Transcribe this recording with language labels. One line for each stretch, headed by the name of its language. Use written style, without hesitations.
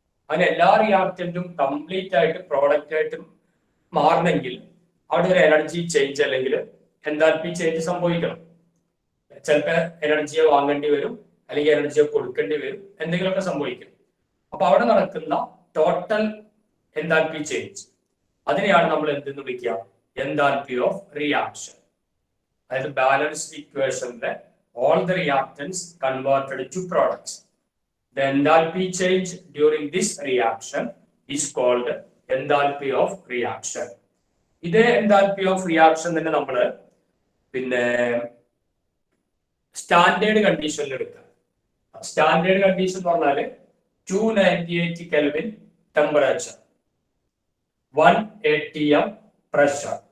Malayalam: അങ്ങനെ എല്ലാ റിയാക്ടന്റും കംപ്ലീറ്റ് ആയിട്ട് പ്രോഡക്റ്റ് ആയിട്ട് മാറണമെങ്കിൽ അവിടെ ഒരു എനർജി ചേഞ്ച് അല്ലെങ്കിൽ എൻതാൽപ്പി ചേഞ്ച് സംഭവിക്കണം. ചിലപ്പോൾ എനർജിയെ വാങ്ങേണ്ടി വരും, അല്ലെങ്കിൽ എനർജിയെ കൊടുക്കേണ്ടി വരും, എന്തെങ്കിലുമൊക്കെ സംഭവിക്കും. അപ്പൊ അവിടെ നടക്കുന്ന ടോട്ടൽ എൻതാൽപ്പി ചേഞ്ച്, അതിനെയാണ് നമ്മൾ എന്തെന്ന് വിളിക്കുക? Enthalpy of reaction. അതായത് balanced ഇക്വേഷനിലെ
English: all the reactants converted to products. The enthalpy change during this reaction is called enthalpy of reaction.
Malayalam: ഇതേ enthalpy of reaction തന്നെ നമ്മൾ പിന്നെ സ്റ്റാൻഡേർഡ് കണ്ടീഷനിൽ എടുക്കുക. സ്റ്റാൻഡേർഡ് കണ്ടീഷൻ എന്ന് പറഞ്ഞാൽ 298 കെൽവിൻ ടെമ്പറേച്ചർ, 1 atm പ്രഷർ.